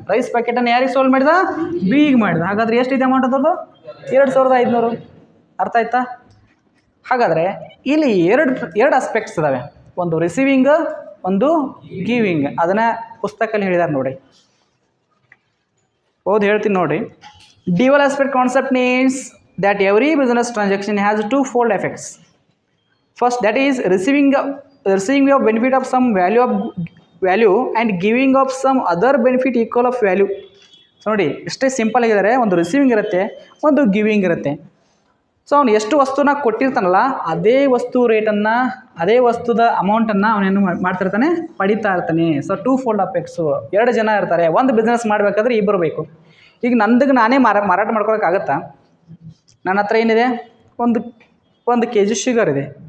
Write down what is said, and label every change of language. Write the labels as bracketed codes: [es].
[kn] Rice ಪ್ಯಾಕೆಟನ್ನು ಯಾರಿಗೆ sold ಮಾಡಿದ? ಬಿಗೆ ಮಾಡಿದ. ಹಾಗಾದರೆ ಎಷ್ಟಿದೆ ಅಮೌಂಟ್ ಅದರದ್ದು? 2500. ಅರ್ಥ ಆಯ್ತಾ? ಹಾಗಾದರೆ ಇಲ್ಲಿ ಎರಡು ಆಸ್ಪೆಕ್ಟ್ಸ್ ಇದ್ದಾವೆ, ಒಂದು ರಿಸೀವಿಂಗ್, ಒಂದು ಗಿವಿಂಗ್. ಅದನ್ನು ಪುಸ್ತಕದಲ್ಲಿ ಹೇಳಿದ್ದಾರೆ ನೋಡಿ. ಹೇಳ್ತೀನಿ ನೋಡಿ. [en] Dual aspect concept means that every business transaction has two-fold effects. First, that is receiving of benefit of some value and giving of some other benefit equal of value. [kn] So ನೋಡಿ, ಇಷ್ಟೇ simple ಆಗಿದ್ದಾರೆ. ಒಂದು receiving ಇರುತ್ತೆ, ಒಂದು giving ಇರುತ್ತೆ. So ಅವನು ಎಷ್ಟು ವಸ್ತುನ ಕೊಟ್ಟಿರ್ತಾನಲ್ಲ, ಅದೇ ವಸ್ತು ರೇಟನ್ನು, ಅದೇ ವಸ್ತುದ ಅಮೌಂಟನ್ನು ಅವನೇನು ಮಾಡ್ತಿರ್ತಾನೆ? ಪಡಿತಾ ಇರ್ತಾನೆ. So two-fold effects. 2 ಜನ ಇರ್ತಾರೆ. ಒಂದು ಬಿಸ್ನೆಸ್ ಮಾಡಬೇಕಾದ್ರೆ ಇಬ್ಬರು ಬೇಕು. ಈಗ ನಂದಿಗೆ ನಾನೇ ಮಾರಾಟ ಮಾಡ್ಕೊಳಕ್ಕಾಗತ್ತಾ? ನನ್ನ ಹತ್ರ ಏನಿದೆ? ಒಂದು kg ಶುಗರ್ ಇದೆ.